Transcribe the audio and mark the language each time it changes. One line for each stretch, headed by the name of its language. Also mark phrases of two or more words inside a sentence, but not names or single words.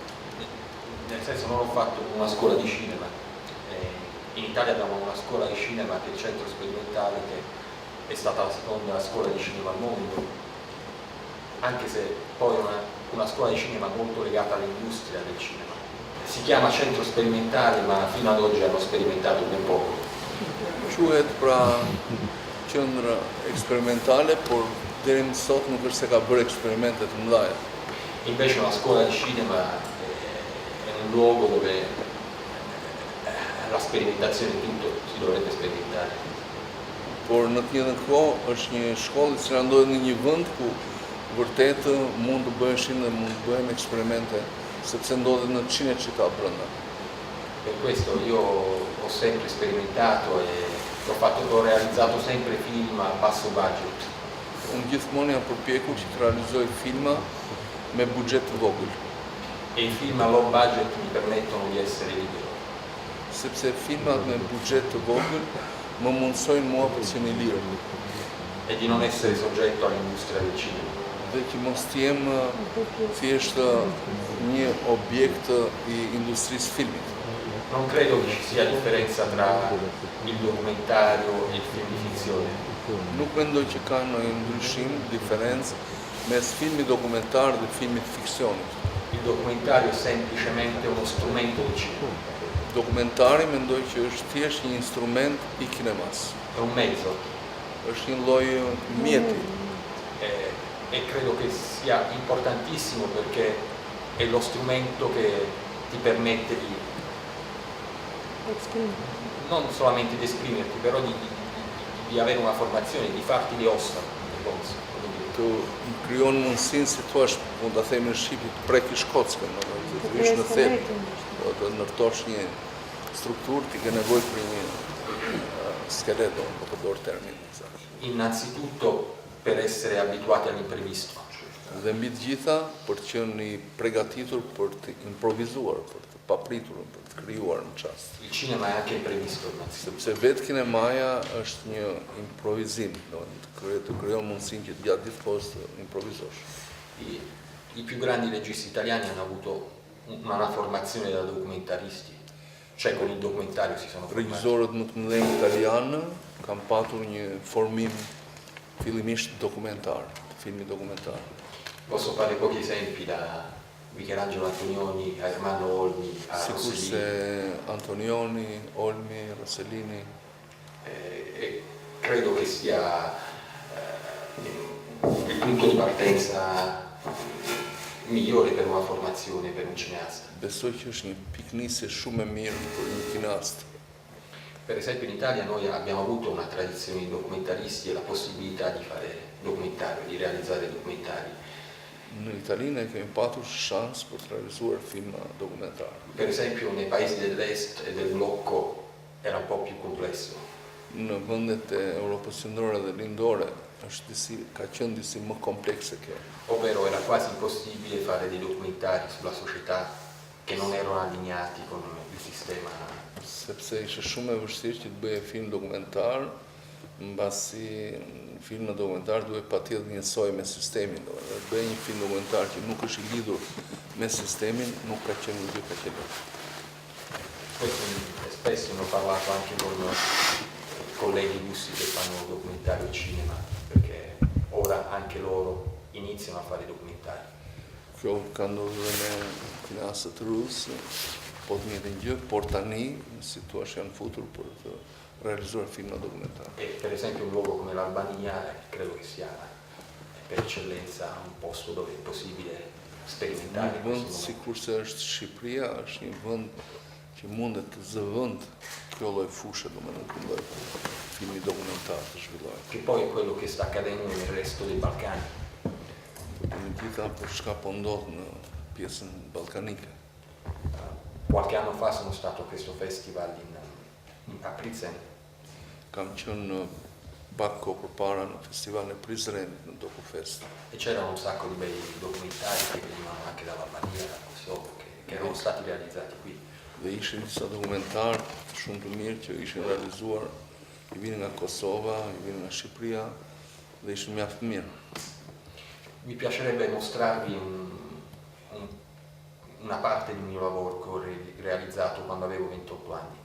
Italian: Nel senso, non ho fatto una scuola di cinema, in Italia abbiamo una scuola di cinema che è il Centro Sperimentale, che è stata la seconda scuola di cinema al mondo, anche se poi è una scuola di cinema molto legata all'industria del cinema. Si chiama Centro Sperimentale, ma fino ad oggi hanno sperimentato ben poco.
Albanian: Quhet pra qendra eksperimentale, por deri më sot nuk është se ka bërë eksperimente të mëdha.
Italian: Invece una scuola di cinema è un luogo dove la sperimentazione di tutto si dovrebbe sperimentare.
Albanian: Por në të njëjtën kohë është një shkollë që ndodhet në një vend ku vërtet mund të bëheshin dhe mund të bëhen eksperimente, sepse ndodhet në 100 città brenda.
Italian: Per questo io ho sempre sperimentato e ho realizzato sempre film a basso budget.
Albanian: Unë gjithmonë jam përpjekur që të realizoj filma me buxhet të vogël.
Italian: E i film a
English: low budget
Italian: mi permettono di essere libero.
Albanian: Sepse filmat me buxhet të vogël më mundsojnë mua të qenë i lirë.
Italian: E di non essere soggetto all'industria del cinema.
Albanian: Dhe që mos të jem thjesht një objekt i industrisë filmit.
Italian: Non credo che ci sia differenza tra il documentario e il film di finzione.
Albanian: Nuk mendoj që ka ndonjë ndryshim, diferencë mes filmit dokumentar dhe filmit fiksionit.
Italian: Il documentario è semplicemente uno strumento di cinema.
Albanian: Dokumentari mendoj që është thjesht një instrument i kinemas.
Italian: È un mezzo.
Albanian: Është një lloj mjeti.
Italian: E credo che sia importantissimo perché è lo strumento che ti permette di non solamente di esprimerti, però di avere una formazione, di farti le ossa.
Albanian: Të krijon mundësinë, si thua, mund ta themi në shqip, të prekësh kockën, të vish në thelb, të ndërtosh një strukturë, ti ke nevojë për një skeleto, po përdor termin.
Italian: Innanzitutto per essere abituati all'imprevisto.
Albanian: Dhe mbi të gjitha për të qenë i përgatitur për të improvizuar, për të papritur, për të krijuar në çast.
Italian: Il cinema è anche imprevisto,
Albanian: sepse vetë kinemaja është një improvizim, të krijon mundësinë që gjatë gjithë kohës të improvizosh.
Italian: I più grandi registi italiani hanno avuto una formazione da documentaristi, cioè con il documentario si sono formati.
Albanian: Regjisorët më të mëdhenj italianë kanë patur një formim fillimisht dokumentar, filmi dokumentar.
Italian: Posso fare pochi esempi da Michelangelo Antonioni a Ermanno Olmi a Rossellini.
Albanian: Sicurse Antonioni, Olmi, Rossellini.
Italian: Credo che sia il punto di partenza migliore per una formazione per un cineasta.
Albanian: Besoj që është një piknisje shumë e mirë për një kinast.
Italian: Per esempio in Italia noi abbiamo avuto una tradizione di documentaristi e la possibilità di fare documentario, di realizzare documentari.
Albanian: Në Italinë kemi patur shans për të realizuar filma dokumentar.
Italian: Per esempio nei paesi dell'est e del blocco era un po' più complesso.
Albanian: Në vendet e Europës Qendrore dhe Lindore ka qenë disi më komplekse kjo.
Italian: Ovvero era quasi impossibile fare dei documentari sulla società che non erano allineati con il sistema.
Albanian: Sepse ishte shumë e vështirë që të bëje film dokumentar, mbasi filma dokumentar duhet patjetër të njësoj me sistemin. Të bëj një film dokumentar që nuk është i lidhur me sistemin, nuk ka qenë një gjë ka qenë.
Italian: Spesso ne ho parlato anche con colleghi russi che fanno documentario e cinema, perché ora anche loro iniziano a fare documentari.
Albanian: Kjo ka ndodhur me kinastët rusë, po të njëjtën gjë, por tani si thua janë futur për të realizuar filma dokumentar.
Italian: E per esempio un luogo come l'Albania credo che sia per eccellenza un posto dove è possibile sperimentare.
Albanian: Një vend sikurse është Shqipëria, është një vend që mundet të zëvend kjo lloj fushë, domethënë ky lloj filmi dokumentar të zhvillohet.
Italian: Che poi è quello che sta accadendo nel resto dei Balcani.
Albanian: Në gjitha për çka po ndodh në pjesën ballkanike.
Italian: Qualche anno fa sono stato a questo festival a Wriezen.
Albanian: Kam qenë pak kohë përpara në festivalin e Prizrenit në Dokufest.
Italian: E c'erano un sacco di bei documentari che venivano anche dall'Albania, dal Kosovo, che erano stati realizzati qui.
Albanian: Dhe ishin disa dokumentar shumë të mirë që ishin realizuar, i vinin nga Kosova, i vinin nga Shqipëria dhe ishin mjaft mirë.
Italian: Mi piacerebbe mostrarvi una parte del mio lavoro che ho realizzato quando avevo 28 anni.